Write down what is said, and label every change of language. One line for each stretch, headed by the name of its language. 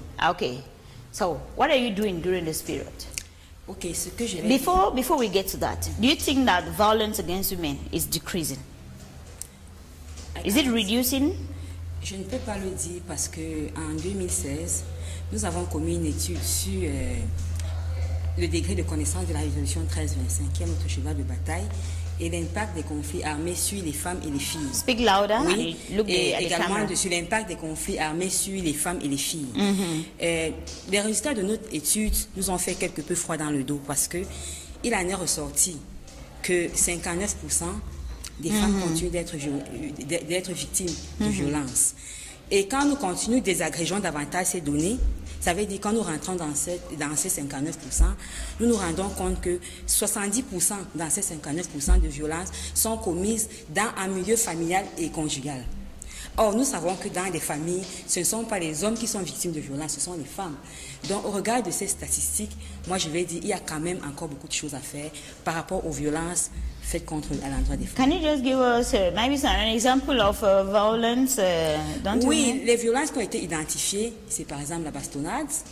English: Okay, so what are you doing during this period?
French: Okay, ce que je vais
English: before we get to that, do you think that violence against women is decreasing? Is it reducing?
French: Je ne peux pas le dire parce que en 2016, nous avons commis une étude sur le degré de connaissance de la résolution 1325, qui est notre cheval de bataille, et l'impact des conflits armés sur les femmes et les filles.
English: Speak louder.
French: Oui,
English: and look
French: et
English: at the
French: également
English: camera.
French: sur l'impact des conflits armés sur les femmes et les filles. Les résultats de notre étude nous ont fait quelque peu froid dans le dos parce que il en est ressorti que 59% des femmes continuent d'être victimes de violences. Et quand nous continuons désagrégeons davantage ces données, ça veut dire quand nous rentrons dans ces 59%, nous nous rendons compte que 70% dans ces 59% de violences sont commises dans un milieu familial et conjugal. Or, nous savons que dans les familles, ce ne sont pas les hommes qui sont victimes de violences, ce sont les femmes. Donc, au regard de ces statistiques, moi je vais dire qu'il y a quand même encore beaucoup de choses à faire par rapport aux violences faites à l'endroit des femmes.
English: Can you just give us maybe an example of violence?
French: Oui, les violences qui ont été identifiées, c'est par exemple la bastonnade.